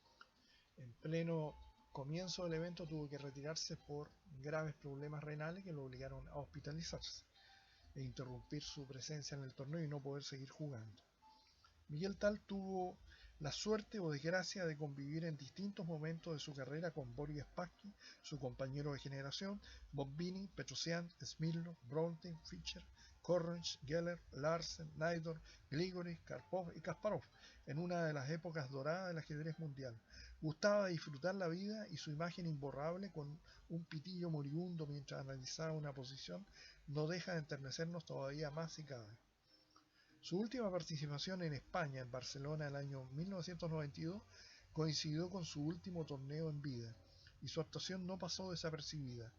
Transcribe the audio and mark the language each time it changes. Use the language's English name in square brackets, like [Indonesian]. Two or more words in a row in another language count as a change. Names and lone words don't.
[Spanish] en pleno comienzo del evento tuvo que retirarse por graves problemas renales que lo obligaron a hospitalizarse e interrumpir su presencia en el torneo y no poder seguir jugando. Miguel Tal tuvo la suerte o desgracia de convivir en distintos momentos de su carrera con Boris Spassky, su compañero de generación, Bobini, Petrosian, Smilov, Bronte, Fischer, Correns, Geller, Larsen, Naidor, Grigori, Karpov y Kasparov, en una de las épocas doradas del ajedrez mundial. Gustaba disfrutar la vida y su imagen imborrable con un pitillo moribundo mientras analizaba una posición no deja de enternecernos todavía más si cabe. Su última participación en España, en Barcelona, el año 1992, coincidió con su último torneo en vida, y su actuación no pasó desapercibida.